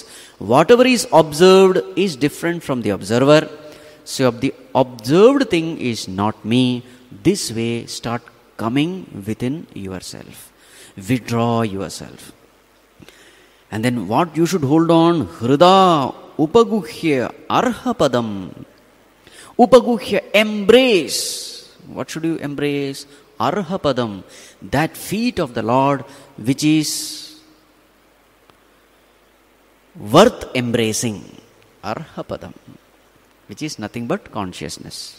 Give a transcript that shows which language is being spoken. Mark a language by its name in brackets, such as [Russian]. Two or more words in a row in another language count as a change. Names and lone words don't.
[English] Whatever is observed is different from the observer. So the observed thing is not me. This way start coming within yourself. Withdraw yourself. And then what you should hold on? [Sanskrit] Hrida upaguhya arhapadam. [English] Upaguhya, embrace. What should you embrace? Arhapadam. That feet of the Lord which is worth embracing. Arhapadam. Which is nothing but consciousness.